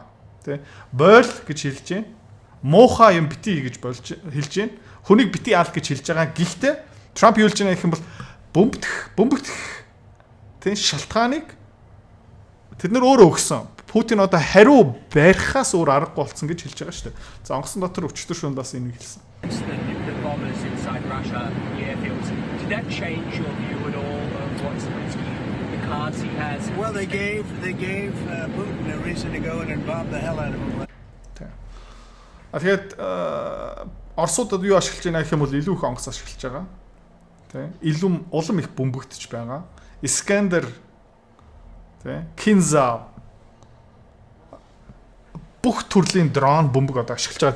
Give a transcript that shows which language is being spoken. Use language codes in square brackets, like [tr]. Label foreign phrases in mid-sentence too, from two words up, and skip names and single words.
[mn] Тийм бойл гэж хэлж байна. Муухай юм битий гэж болж хэлж байна. Хүнийг битий аал гэж хэлж байгаа. Гэхдээ Трамп юу хэлж байгаа гэх юм бол бөмбөгдөх тийм шалтгааныг тэд нар өөрөө өгсөн. Путин одоо хариу барихаас өөр аргагүй болсон гэж хэлж байгаа шүү дээ. За онгоцон дотор өчтөр шөнө бас энийг хэлсэн. [en] Well, they gave Putin a reason to go in and bomb the hell out of him. [mn] Тэгээд Оросуудад юу ашиглаж байна гэх юм бол илүү их онгоц ашиглаж байгаа. Тэ. Илүү улам их бөмбөгдөж байгаа. Искандер тэ Кинза бүх төрлийн дрон бөмбөг одоо ашиглаж байгаа.